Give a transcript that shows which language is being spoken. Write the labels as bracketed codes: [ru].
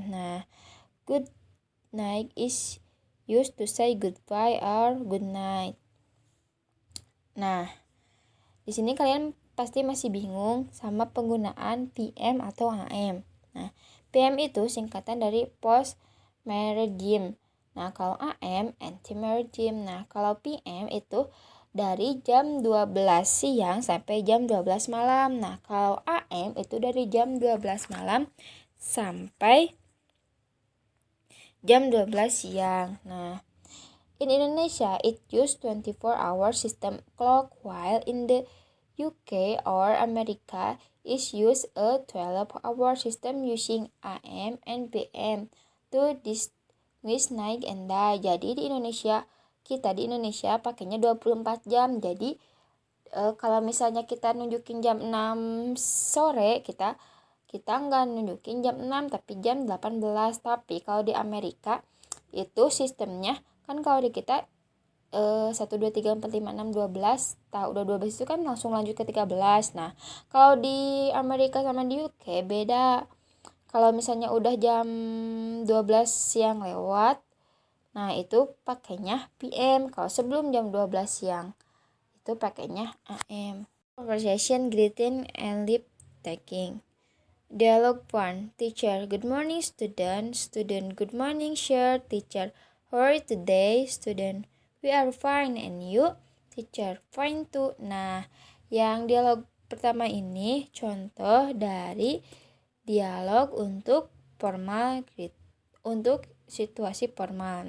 [en] Nah, good night is used to say goodbye or good night. [id] Nah, di sini kalian pasti masih bingung sama penggunaan PM atau AM. Nah, PM itu singkatan dari post meridian. Nah, kalau AM anti-meridian. Nah, kalau PM itu dari jam 12 siang sampai jam 12 malam. Nah, kalau AM itu dari jam 12 malam sampai jam 12 siang. [en] Nah, in Indonesia, it use 24-hour system clock, while in the UK or America is use a 12-hour system using AM and PM to distinguish night and day. [id] Jadi di Indonesia, kita di Indonesia pakainya 24 jam. Jadi kalau misalnya kita nunjukin jam 6 sore, kita nggak nunjukin jam 6 tapi jam 18. Tapi kalau di Amerika itu sistemnya kan, kalau di kita 1, 2, 3, 4, 5, 6, 12, udah 12 itu kan langsung lanjut ke 13. Nah, kalau di Amerika sama di UK beda. Kalau misalnya udah jam 12 siang lewat, nah itu pakainya PM. Kalau sebelum jam 12 siang itu pakainya AM. [en] Conversation, greeting, and lip taking. Dialogue 1. Teacher, good morning student. Student, good morning sir. Teacher, how are you today? Student, we are fine, and you? Teacher, fine too. [id] Nah, yang dialog pertama ini contoh dari dialog untuk formal, untuk situasi formal.